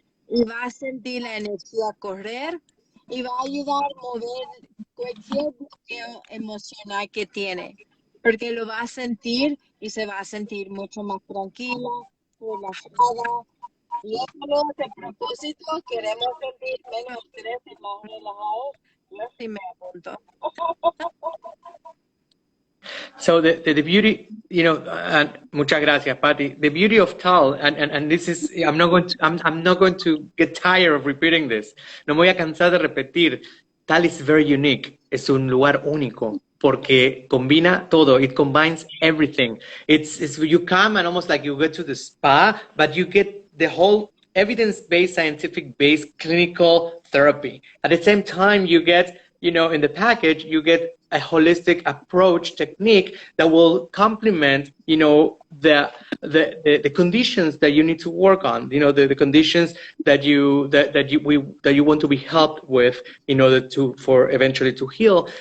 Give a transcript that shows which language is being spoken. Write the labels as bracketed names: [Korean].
[Spanish] Y va a sentir la energía correr y va a ayudar a mover cualquier bloqueo emocional que tiene, porque lo va a sentir y se va a sentir mucho más tranquila, relajada. Y eso es el propósito, queremos sentir menos estrés y más relajados. Yo sí me apunto. [English] So the beauty, [Spanish] muchas gracias, [English] Paty. The beauty of T.A.L, and this is, I'm not going to get tired of repeating this. [Spanish] No me voy a cansar de repetir. [English] T.A.L is very unique. [Spanish] Es un lugar único porque combina todo. [English] It combines everything. It's you come and almost like you go to the spa, but you get the whole evidence-based, scientific-based clinical therapy. At the same time, you get, in the package, you get a holistic approach technique that will complement, the conditions that you need to work on, the conditions that you want to be helped with in order for eventually to heal.